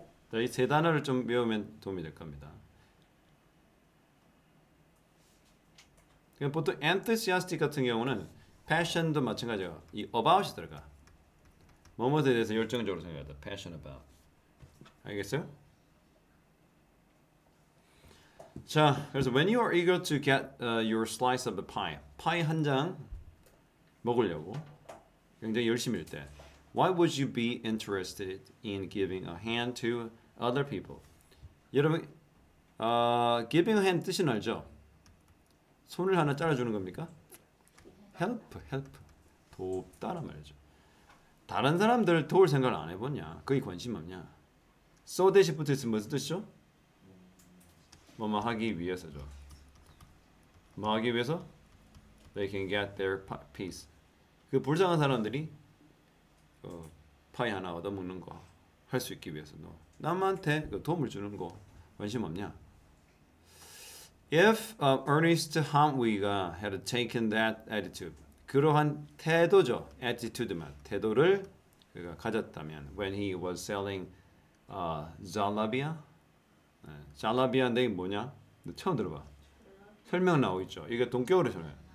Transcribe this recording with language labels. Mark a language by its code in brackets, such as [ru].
[ko] 자, 이 세 단어를 좀 외우면 도움이 될 겁니다. 보통 enthusiastic 같은 경우는 passion도 마찬가지예요. 이 about이 들어가. 뭐뭐에 대해서 열정적으로 생각하다. [en] passion about. [ko] 알겠어요? [en] 자, 그래서 when you are eager to get your slice of the pie, [ko] 파이 한 장 먹으려고 굉장히 열심일 때, [en] why would you be interested in giving a hand to other people? [ko] 여러분, [en] giving a hand [ko] 뜻은 알죠? 손을 하나 잘라주는 겁니까? help. 돕다란 말이죠. 다른 사람들 도울 생각을 안 해보냐? 거기 관심 없냐? so 대시 붙어있으면 무슨 뜻이죠? 뭐뭐 하기 위해서죠. 뭐 하기 위해서? [en] They can get their piece. [ko] 그 불쌍한 사람들이 파이 하나 얻어먹는 거 할 수 있기 위해서 남한테 그 도움을 주는 거 관심 없냐? [en] If Ernest Hamwi가 had taken that attitude, [ko] 그러한 태도죠. [en] attitude만 [ko] 태도를 그가 가졌다면 [en] when he was selling jalabia. [ko] jalabia 뭐냐? 너 처음 들어봐. 설명 나오고 있죠. 이게 동격으로 설명.